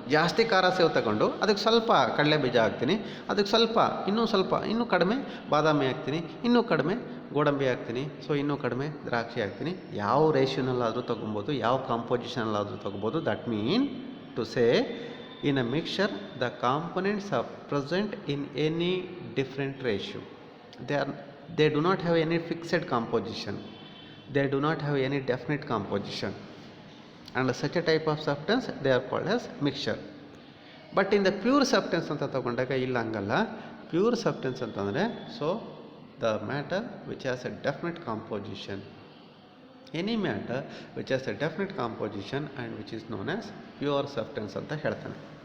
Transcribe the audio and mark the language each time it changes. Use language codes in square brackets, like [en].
[kn] ಜಾಸ್ತಿ ಖಾರ ಸೇವ್ ತಗೊಂಡು ಅದಕ್ಕೆ ಸ್ವಲ್ಪ ಕಡಲೆ ಬೀಜ ಹಾಕ್ತೀನಿ, ಅದಕ್ಕೆ ಇನ್ನೂ ಕಡಿಮೆ ಬಾದಾಮಿ ಹಾಕ್ತೀನಿ, ಇನ್ನೂ ಕಡಿಮೆ ಗೋಡಂಬಿ ಹಾಕ್ತೀನಿ, ಸೊ ಇನ್ನೂ ಕಡಿಮೆ ದ್ರಾಕ್ಷಿ ಹಾಕ್ತೀನಿ. ಯಾವ ರೇಷ್ಯೂನಲ್ಲಾದರೂ ತೊಗೊಬೋದು, ಯಾವ ಕಾಂಪೋಸಿಷನಲ್ಲಾದರೂ ತೊಗೊಬೋದು. [en] That mean to say in a mixture the components are present in any different ratio. They do not have any fixed composition. they do not have any definite composition, and such a type of substance they are called as mixture. But in the pure substance [kn] ಅಂತ ತಗೊಂಡಾಗ ಇಲ್ಲ ಹಂಗಲ್ಲ. [en] pure substance ಅಂತಂದರೆ so the matter which has a definite composition, any matter which has a definite composition and which is known as pure substance [kn] ಅಂತ ಹೇಳ್ತಾನೆ.